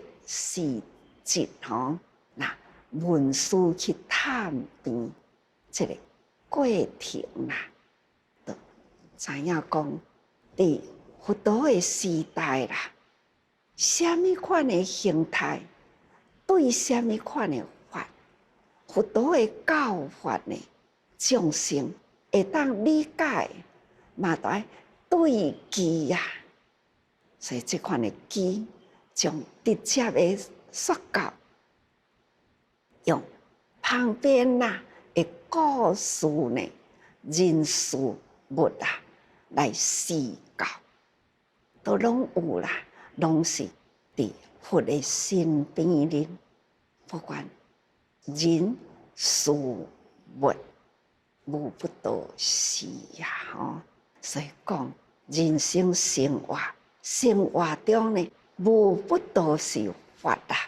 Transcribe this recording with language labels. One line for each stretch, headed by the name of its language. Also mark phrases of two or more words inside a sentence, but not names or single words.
Min Nan Chinese: 死疾吼，那文殊去探病，这个过程啦，就知影讲，伫佛陀的时代啦，什么款的形态，对什么款的法，佛陀的教法呢，众生会当理解，嘛都爱对机呀。所以这款的机，将直接的说教，用旁边呐的故事呢、人事物啊来示教，都拢有啦，拢是伫佛的身边哩。不管人事物，无不都是呀吼。所以讲人生生活中呢，无不都是法啦。